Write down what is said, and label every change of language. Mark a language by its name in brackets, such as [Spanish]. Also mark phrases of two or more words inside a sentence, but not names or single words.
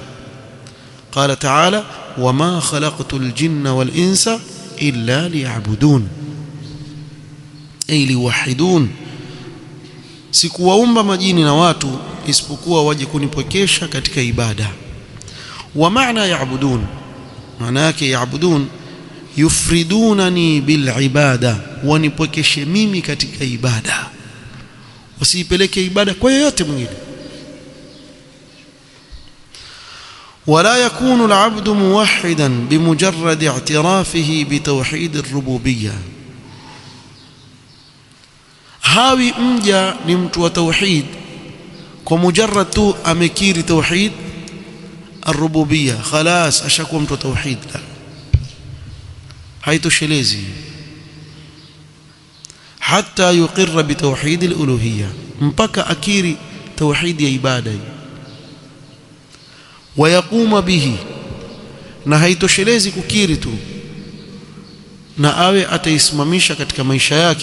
[Arabic] قال تعالى وما خلقت الجن والإنس إلا ليعبدون أي ليوحدون, [Swahili] sikuwaumba majini na watu isipokuwa waje kunipokesha katika ibada. Wa maana ya'budun, maana yake [Arabic] يعبدون يفردونني بالعبادة, [Swahili] wanipokeshe mimi katika ibada, wasipeleke ibada kwa yoyote mwingine. [Arabic] ولا يكون العبد موحدا بمجرد اعترافه بتوحيد الربوبية. [Swahili] هاوي mja ni mtu wa tauhid kwa mujarrad tu amekiri [Arabic] توحيد الربوبية [Swahili] خلاص ashakuwa mtu wa tauhid. La, haitoshelezi [Arabic] حتى يقر بتوحيد الألوهية, [Swahili] mpaka akiri tauhid ya ibada hii. [Arabic] ويقوم به, [Swahili] na haitoshelezi kukiri tu, na awe ataisimamisha katika maisha yake.